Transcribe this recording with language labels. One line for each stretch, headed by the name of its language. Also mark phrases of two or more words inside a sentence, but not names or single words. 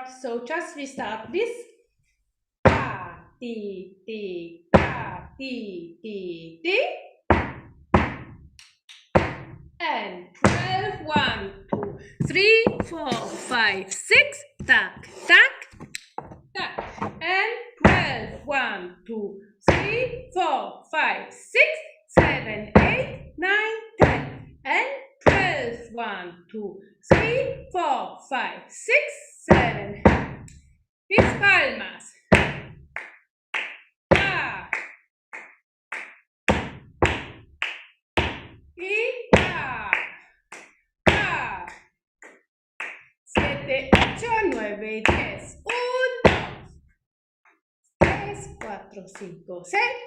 English: So just we start with ta, ti, ti, ta, ti, ti, ti. And 12, 1, 2, 3, 4, 5, 6, tac, tac, tac. And 12, 1, 2, 3, 4, 5, 6, 7, 8, 9, 10. And 12, 1, 2, 3, 4, 5, 6, 7.
Spanish: Mis palmas. Ta. Y ta.
English: Ta. 7, 8, 9, 10. 1, 2, 3, 4, 5, 6.